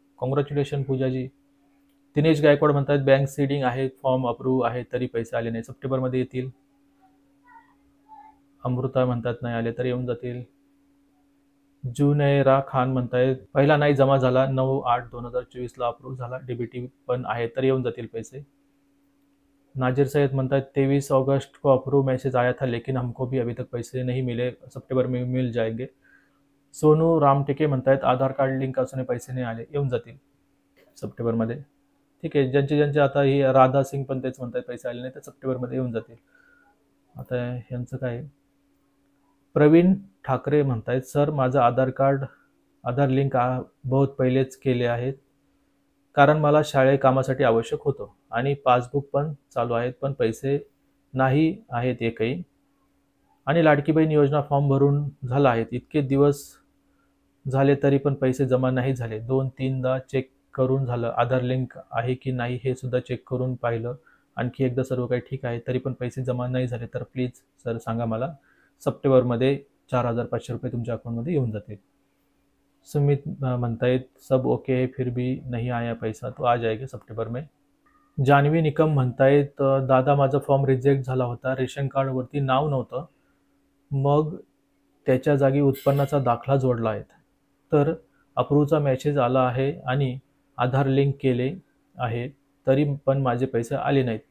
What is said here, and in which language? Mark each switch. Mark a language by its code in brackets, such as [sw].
[mr] Congratulation पूजाजी. Dinesh Gaikwad म्हणतात bank seeding आहे, form approve आहे, तरी पैसे आले नाही, सप्टेंबरमध्ये येतील. अमृता म्हणतात नाही आले तर येऊन जातील. जुनैरा खान म्हणतायत पहिला नाही जमा झाला, 9/8/2024 अप्रूव्ह झाला, डीबीटी पण आहे तर येऊन जातील पैसे. [hi] नाजिर सैयद [mr] म्हणतात [hi] 23 अगस्त को अप्रूव मैसेज आया था, लेकिन हमको भी अभी तक पैसे नहीं मिले, सप्टेंबर में मिल जाएंगे. [mr] सोनू रामटेके म्हणतायत आधार कार्ड लिंक असून पैसे नाही आले, येऊन जातील सप्टेंबरमध्ये. ठीक आहे, ज्यांचे आता ही राधा सिंग पण तेच म्हणतात पैसे आले नाही तर सप्टेंबरमध्ये येऊन जातील. आता यांचं काय. प्रवीण ठाकरे म्हणतायत सर माझं आधार लिंक बहुत पहिलेच केले आहेत, कारण मला शाळे कामासाठी आवश्यक होतं आणि पासबुक पण चालू आहेत, पण पैसे नाही आहेत एकही. आणि लाडकी बहीण योजना फॉर्म भरून झाला आहेत, इतके दिवस झाले तरी पण पैसे जमा नाही झाले. 2-3दा चेक करून झालं, आधार लिंक आहे की नाही हे सुद्धा चेक करून पाहिलं, आणखी एकदा सर्व काही ठीक आहे, तरी पण पैसे जमा नाही झाले. तर प्लीज सर सांगा मला, सप्टेंबरमध्ये 4,500 रुपये तुमच्या अकाउंटमध्ये येऊन जातील. [hi] सुमित [mr] म्हणतायत [hi] सब ओके है, फिर भी नहीं आया पैसा, तो आ जाएगा सप्टेंबर में. [mr] जान्हवी निकम म्हणतायत दादा माझा फॉर्म रिजेक्ट झाला होता, रेशन कार्डवरती नाव नव्हतं, मग त्याच्या जागी उत्पन्नाचा दाखला जोडला आहे, तर अप्रूव्हचा मेसेज आला आहे आणि आधार लिंक केले आहे, तरी पण माझे पैसे आले नाहीत.